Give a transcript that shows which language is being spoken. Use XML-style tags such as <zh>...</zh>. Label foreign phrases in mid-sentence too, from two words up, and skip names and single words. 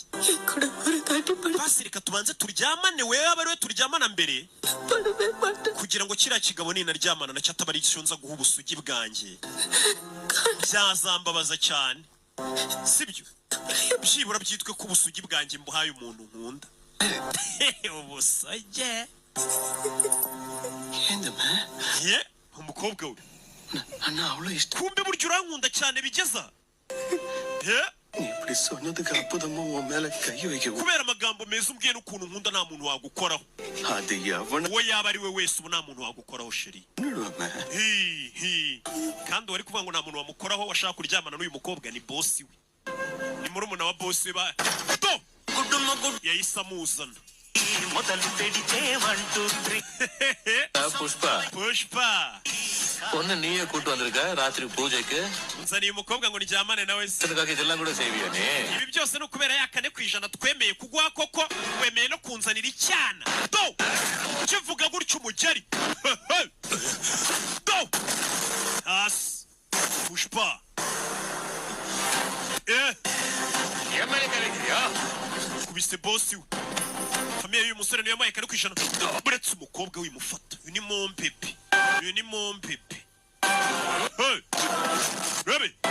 <rw>basi reka tubanze turyamane wewe aba ari we turyamana mbere kugira ngo kiriya kigabo ninaryamana nacyo ataba ari cyo nza guha ubusugi bwanjye byazambabaza cyane sibyo byibura byitwe ko ubusugi bwanjye mbuhaye umuntu nkunda ubusugi ye umukobwa we kumbe burya urankunda cyane bigeza ye</rw> <ta>இப்படி சொன்னதுக்கு அற்புதமா உன் மேல கை வைக்க</ta> <rw>kubera amagambo meza umbwiye n'ukuntu nkunda nta muntu wagukoraho</rw> <ta>அது எவன</ta> <rw>uwo yaba ari we wese ubu nta muntu wagukoraho sheri kandi wari kuvuga ngo nta muntu wamukoraho washaka kuryamana n'uyu mukobwa ni bosi we ni murumuna wa bosi we yahise amuzana pushpa</rw> <ta>பொண்ணு நீயே கூட்டு வந்திருக்க ராத்திரி பூஜைக்கு</ta> <rw>nzaniye umukobwa ngo ndyamane nawe se</rw> <ta>இதுக்காக இதெல்லாம் கூட செய்வியா நீ</ta> <rw>ibi byose ni ukubera ya 4% twemeye kuguha koko wemeye no kunzanira icyana do kivuga gutyo umugeri do hasi pushpa kubise bosi we famiye y'uyu musore niyo yamaye 4% buretse umukobwa wimufata uyu ni mompepe uyu ni mompepe Rabi</rw>